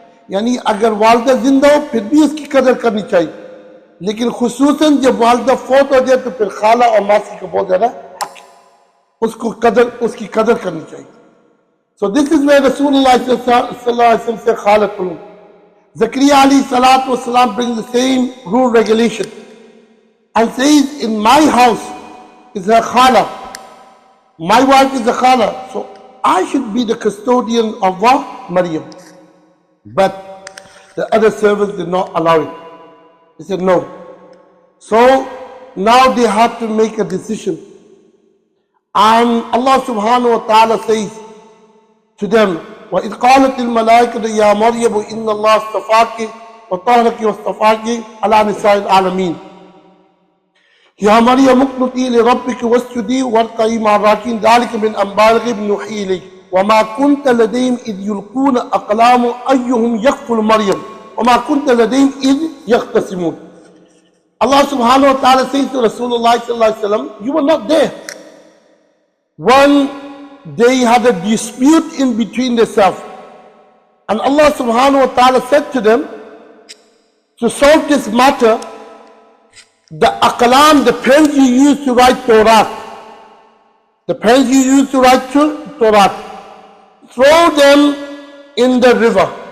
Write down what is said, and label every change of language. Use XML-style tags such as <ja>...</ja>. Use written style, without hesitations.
<hi>यानी अगर वालदा जिंदा हो फिर भी उसकी कदर करनी चाहिए, लेकिन खुसूसन जब वालदा फौत हो जाए तो फिर खाला और मासी का बहुत ज्यादा हक है, उसकी कदर करनी चाहिए.</hi> <en>So this is where Rasulullah sallallahu alaihi wasallam said khalatul. Zakaria alayhi salatu wasalam brings the same rule regulation and says, in my house is her khala, my wife is a khala, so I should be the custodian of Maryam. But the other servants did not allow it. They said no. So now they have to make a decision. And Allah subhanahu wa ta'ala says to them,</en> <ar>وَإِذْ قَالَتِ الْمَلَائِكَةُ يَا مَرْيَمُ إِنَّ اللَّهَ اصْطَفَاكِ وَطَهَّرَكِ وَاصْطَفَاكِ عَلَى نِسَاءِ الْعَالَمِينَ يَا مَرْيَمُ اقْنُتِي لِرَبِّكِ وَاسْجُدِي وَارْكَعِي مَعَ الرَّاكِعِينَ ذَلِكَ مِنْ أَنْبَاءِ الْغَيْبِ نُوحِيهِ إِلَيْكَ وَمَا كُنْتَ لَدَيْهِمْ إِذْ يُلْقُونَ أَقْلَامَهُمْ أَيُّهُمْ يَكْفُلُ مَرْيَمَ وَمَا كُنْتَ لَدَيْهِمْ إِذْ يَخْتَصِمُونَ.</ar> <en>Allah subhanahu wa ta'ala says to Rasulullah sallallahu alaihi wasallam, you were not there when they had a dispute in between themselves. And Allah subhanahu wa ta'ala said to them, to solve this matter, the aqlam, the pens you use to write Torah, the pens you use to write Torah, throw them in the river.</en>